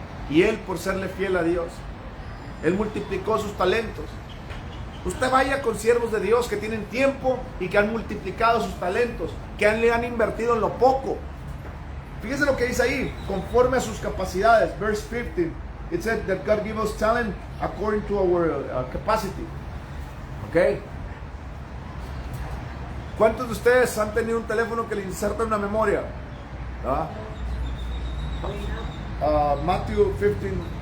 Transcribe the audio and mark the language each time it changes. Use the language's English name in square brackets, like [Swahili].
[Spanish] Y él, por serle fiel a Dios, él multiplicó sus talentos. Usted vaya con siervos de Dios que tienen tiempo y que han multiplicado sus talentos, que le han invertido en lo poco. Fíjese lo que dice ahí: conforme a sus capacidades. [English] Verse 15, it said that God gives us talent according to our capacity. Ok. [Spanish] ¿Cuántos de ustedes han tenido un teléfono que le inserta una memoria? ¿Ah? Matthew 15.